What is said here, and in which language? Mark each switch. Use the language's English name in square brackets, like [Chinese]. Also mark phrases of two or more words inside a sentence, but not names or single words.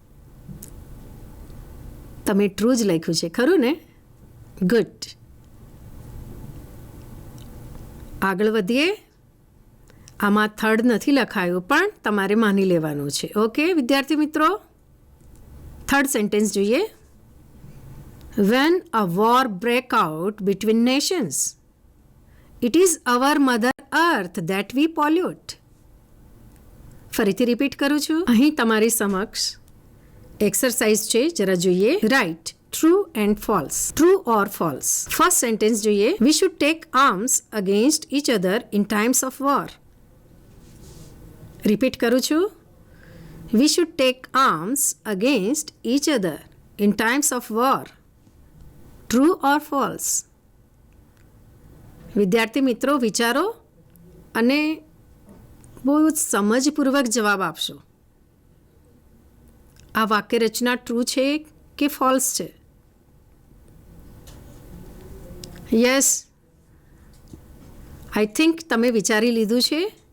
[Gujarati] તમે ટ્રુ જ લખ્યું છે, ખરું ને? ગુડ. આગળ વધીએ. આમાં થર્ડ નથી લખાયું, પણ તમારે માની લેવાનું છે. ઓકે વિદ્યાર્થી મિત્રો, [English] third sentence [Gujarati] જોઈએ. [English] When a war breaks out between nations, it is our mother earth that we pollute. [Gujarati] ફરીથી રિપીટ કરું છું. અહીં તમારી સમક્ષ એક્સરસાઇઝ છે, જરા જોઈએ. [English] Right, true and false. True or false? First sentence જોઈએ. We should take arms against each other in times of war. [Gujarati] રિપીટ કરું છું. [English] We should take arms against each other in times of war. True or false? [Gujarati] વિદ્યાર્થી મિત્રો, વિચારો અને બહુ સમજપૂર્વક જવાબ આપશો. આ વાક્યરચના ટ્રુ છે કે ફોલ્સ છે? [English] Yes, I think [Gujarati] તમે વિચારી લીધું છે.